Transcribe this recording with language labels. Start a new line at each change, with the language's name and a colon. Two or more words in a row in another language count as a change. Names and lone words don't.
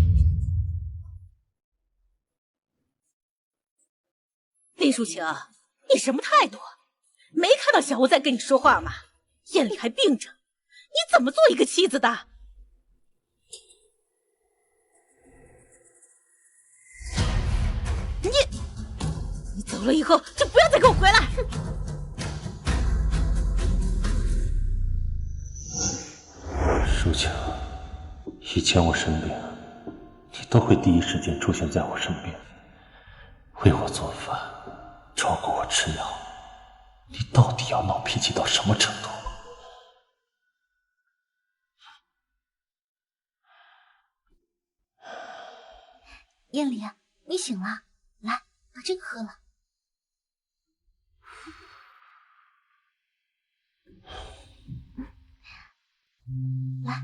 Chinese: 林淑晴，你什么態度？沒看到小吳在跟你說話嗎？燕里還病着，你怎麼做一個妻子的？你走了以後就不要再給我回來。淑晴，以前我生病，你都會第一時間出現在我身邊，為我做飯，照顧我吃藥。你到底要鬧脾氣到什麼程度？燕里，你醒了，來，把這個喝了。來，